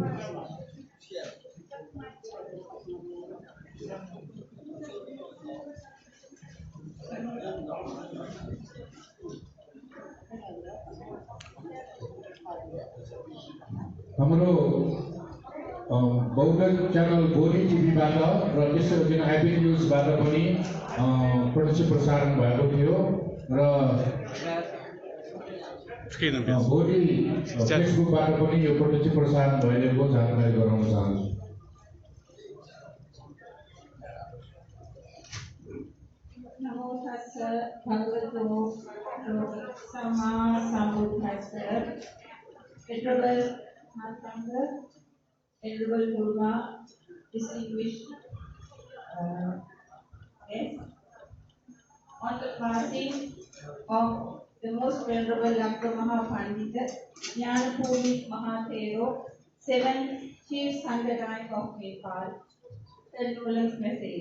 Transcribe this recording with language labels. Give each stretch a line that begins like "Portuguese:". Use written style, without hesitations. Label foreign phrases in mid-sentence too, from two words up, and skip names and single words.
Nepali: हाम्रो बौद्ध च्यानल भोलि टिभीबाट र त्यसै गरी आइपी न्युजबाट पनि प्रत्यक्ष प्रसारण भएको थियो र भोलि फेसबुकबाट पनि यो प्रत्यक्ष प्रसारण भइरहेको जानकारी गराउन चाहन्छु।
Pali: नमो तस्सै भगवतो सम्मा सम्बुद्धस्सै।
English: Venerable Mahatma, Venerable Durga, distinguished guests, on the passing of the most venerable Dr. Mahapandita Jnanapuri Mahathero, 7th Chief Sangha of Nepal, the condolence message.